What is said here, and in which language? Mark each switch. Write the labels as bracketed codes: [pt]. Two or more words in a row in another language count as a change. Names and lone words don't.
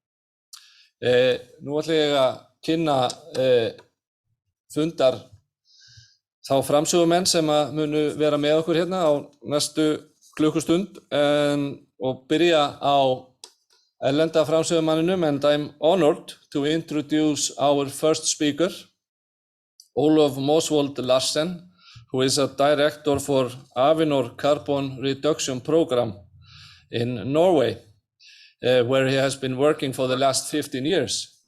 [is] Nú ætla ég að kynna fundar þá framsögumenn sem að munu vera með okkur hérna á næstu klukkustund og byrja á erlenda framsögumanninum, [en] and I'm honored to introduce our first speaker, Olav Mosvold Larsen, who is a director for Avinor Carbon Reduction Program in Norway, where he has been working for the last 15 years.